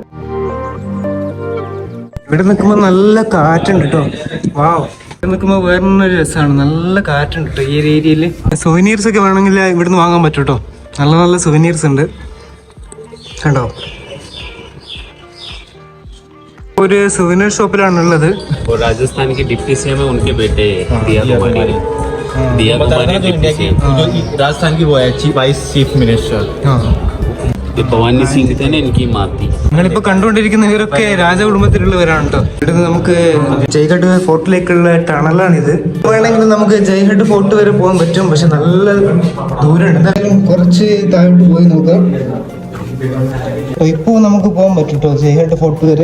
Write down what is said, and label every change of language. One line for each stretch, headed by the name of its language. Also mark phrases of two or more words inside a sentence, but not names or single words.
Malayalam: ഇവിടെ നിൽക്കുമ്പോൾ നല്ല കാറ്റുണ്ട് കേട്ടോ. വാവ്, നിൽക്കുമ്പോൾ വേറൊരു രസമാണ്. നല്ല കാറ്റുണ്ട് കേട്ടോ ഈ ഒരു ഏരിയയിൽ. സുവനീർസ് ഒക്കെ വേണമെങ്കിൽ ഇവിടുന്ന് വാങ്ങാൻ പറ്റും കേട്ടോ. നല്ല നല്ല സുവനീർസ് ഉണ്ട്. കണ്ടോ, ഒരു സുവനീർ ഷോപ്പിലാണ് ഉള്ളത്.
Hindi: राजस्थान के
English: deputy CM
Hindi: है, उनके बेटे दिया कुमारी राजस्थान की वो है
English: vice chief minister.
Hindi: भवानी सिंह थे ना, इनकी माँ थी.
Malayalam: നിങ്ങളിപ്പോ കണ്ടുകൊണ്ടിരിക്കുന്ന ഇവരൊക്കെ രാജകുടുംബത്തിലുള്ളവരാണ് കേട്ടോ. ഇവിടുന്ന് നമുക്ക് ജയ്ഗഡ് ഫോർട്ടിലേക്കുള്ള ടണലാണിത്. വേണമെങ്കിൽ നമുക്ക് ജയ്ഗഡ് ഫോർട്ട് വരെ പോകാൻ പറ്റും, പക്ഷെ നല്ല ദൂരമുണ്ട്. എന്തായാലും കുറച്ച് താഴോട്ട് പോയി നോക്കാം. ഇപ്പോ നമുക്ക് പോകാൻ പറ്റും കേട്ടോ ജയ്ഗഡ് ഫോർട്ട് വരെ.